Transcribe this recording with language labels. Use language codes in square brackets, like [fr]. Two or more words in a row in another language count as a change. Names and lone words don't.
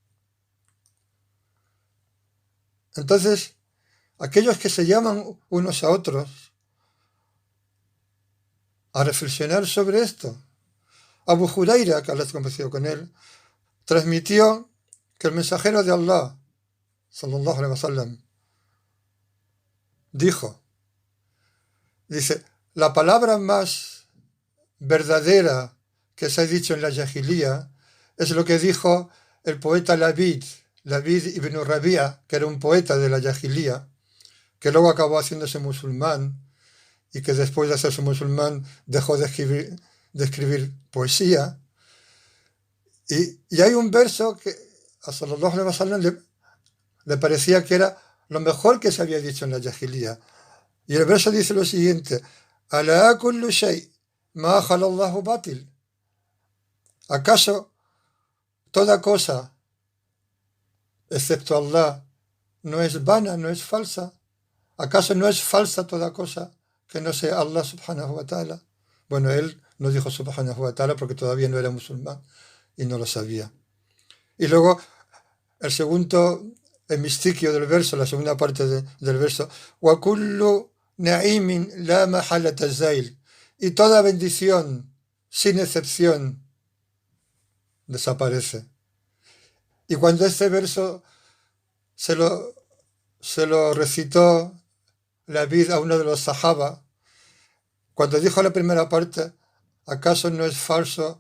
[es] Entonces, aquellos que se llaman unos a otros a reflexionar sobre esto. Abu Huraira, que Allah es convencido con él, transmitió que el mensajero de Allah, [ar] صلى الله عليه وسلم, [es] dice, la palabra más verdadera que se ha dicho en la Yahilía es lo que dijo el poeta Labid ibn Rabia, que era un poeta de la Yahilía, que luego acabó haciéndose musulmán y que después de hacerse musulmán dejó de escribir poesía. Y hay un verso que a [ar] صلى الله عليه وسلم [es] le parecía que era lo mejor que se había dicho en la Jahiliya. Y el verso dice lo siguiente: [ar] ألا كل شيء ما خلا الله باطل. [es] ¿Acaso toda cosa, excepto Allah, no es vana, no es falsa? ¿Acaso no es falsa toda cosa que no sea [ar] الله سبحانه وتعالى? [es] Bueno, él no dijo [ar] سبحانه وتعالى [es] porque todavía no era musulmán y no lo sabía. Y luego el segundo hemistiquio del verso, la segunda parte del verso: [ar] وكل نعيم لا محالة زائل. [es] Y toda bendición, sin excepción, desaparece. Y cuando este verso se lo recitó Labid a uno de los sahaba, cuando dijo la primera parte, ¿acaso no es falso?